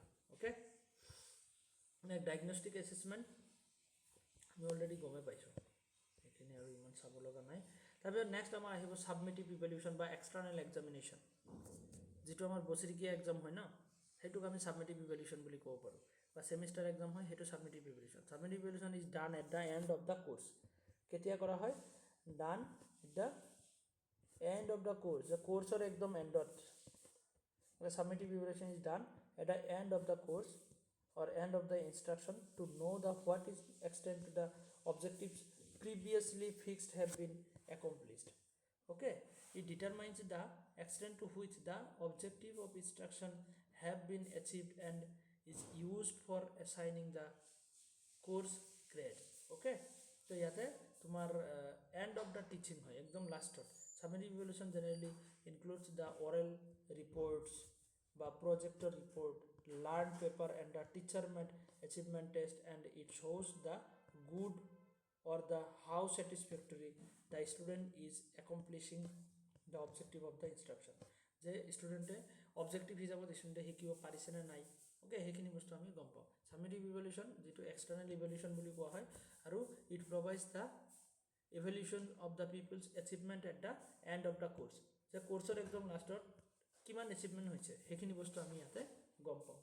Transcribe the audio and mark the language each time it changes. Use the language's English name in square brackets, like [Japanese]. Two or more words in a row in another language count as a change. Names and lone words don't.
[Assamese] অ'কে, [English] diagnostic assessment [Assamese] আমি অলৰেডি গমেই পাইছোঁ, সেইখিনি আৰু ইমান চাব লগা নাই। তাৰপিছত নেক্সট আমাৰ আহিব [English] summative evaluation [Assamese] বা [English] external examination, [Assamese] যিটো আমাৰ বছৰেকীয়া এক্সাম হয় ন, সেইটোক আমি [English] summative evaluation [Assamese] বুলি ক'ব পাৰোঁ। বা [English] semester exam [Assamese] হয়, সেইটো [English] summative evaluation. summative evaluation is done at the end of the course. [Assamese] কেতিয়া কৰা হয়, [English] done at the end of the course, [Assamese] যে কোৰ্ছৰ একদম এণ্ডত। [English] Summative evaluation is done at the end of the course or end of the instruction to know the what is extent to the objectives previously fixed have been accomplished. Okay, it determines the extent to which the objective of instruction have been achieved and is used for assigning the course grade. Okay, so [Assamese] ইয়াতে তোমাৰ [English] end of the teaching [Assamese] হয়, একদম লাষ্টত। [English] Summative evaluation generally includes the oral reports বা projector report, learned paper and the teacher made achievement test, and it shows the good or the how satisfactory the student is accomplishing the objective of the instruction, [Assamese] যে ষ্টুডেণ্টে অবজেক্টিভ হিচাপত ষ্টুডেণ্টে শিকিব পাৰিছে নে নাই। অ'কে, সেইখিনি বস্তু আমি গম পাওঁ। [English] summative evaluation, [Assamese] যিটো [English] external evaluation [Assamese] বুলি কোৱা হয়, আৰু [English] it provides the evaluation of the pupils achievement at the end of the course, [Assamese] যে কোৰ্ছৰ একদম লাষ্টত কিমান এচিভমেণ্ট হৈছে সেইখিনি বস্তু আমি ইয়াতে গম পাওঁ।